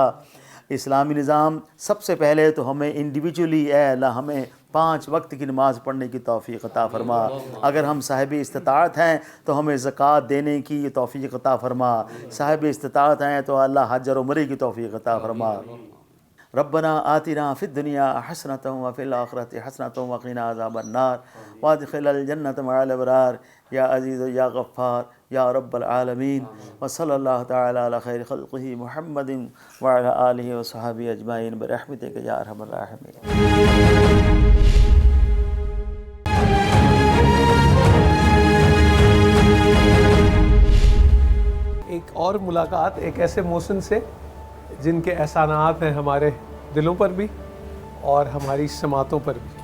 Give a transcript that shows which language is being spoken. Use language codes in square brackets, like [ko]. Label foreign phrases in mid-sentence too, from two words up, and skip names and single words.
[hi] इस्लामी निज़ाम सबसे पहले तो हमें इंडिविजुअली ए अल्लाह हमें 5 वक्त की नमाज़ पढ़ने की तौफ़ीक़ अता फ़रमा। अगर हम साहिब इस्तिताअत हैं तो हमें ज़कात देने की तौफ़ीक़ अता फ़रमा। साहिब इस्तिताअत हैं तो अल्लाह हज और उम्रे की तौफ़ीक़ अता फ़रमा। [ar] ربنا آتنا في الدنيا حسنة وفي الآخرة حسنة وقنا عذاب النار وأدخلنا الجنة مع الأبرار يا عزيز يا غفار يا رب العالمين وصلى الله تعالى على خير خلقه محمد وعلى آله وصحبه أجمعين برحمتك يا أرحم الراحمين. [hi] एक और मुलाकात एक ऐसे मौसम से जिनके एहसानात हैं हमारे दिलों पर भी और हमारी समातों पर भी।